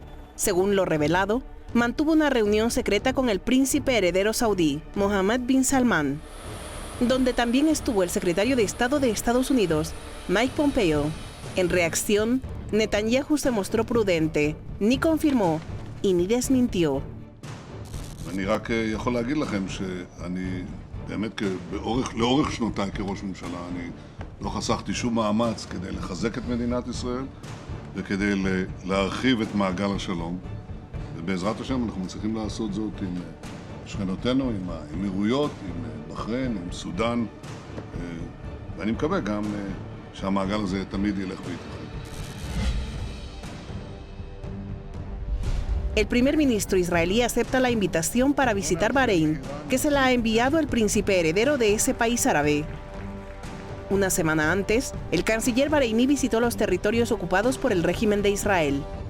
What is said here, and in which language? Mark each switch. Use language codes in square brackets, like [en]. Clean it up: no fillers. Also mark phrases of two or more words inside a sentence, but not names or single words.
[es] Según lo revelado, mantuvo una reunión secreta con el príncipe heredero saudí, Mohammed bin Salman, donde también estuvo el secretario de Estado de Estados Unidos, Mike Pompeo. En reacción, Netanyahu se mostró prudente, ni confirmó y ni desmintió. [he] אני רק יכול להגיד לכם שאני באמת לאורך שנותיי כראש ממשלה, אני לא חסכתי שום מאמץ כדי לחזק את מדינת ישראל וכדי להרחיב את מעגל השלום. ובעזרת השם אנחנו מצליחים לעשות זאת עם שכנותינו, עם האמירויות, עם בחריין, עם סודאן, ואני מקווה גם שהמעגל הזה תמיד ילך ויתרחב. [es] El primer ministro israelí acepta la invitación para visitar Bahrein, que se la ha enviado el príncipe heredero de ese país árabe. Una semana antes, el canciller bareiní visitó los territorios ocupados por el régimen de Israel.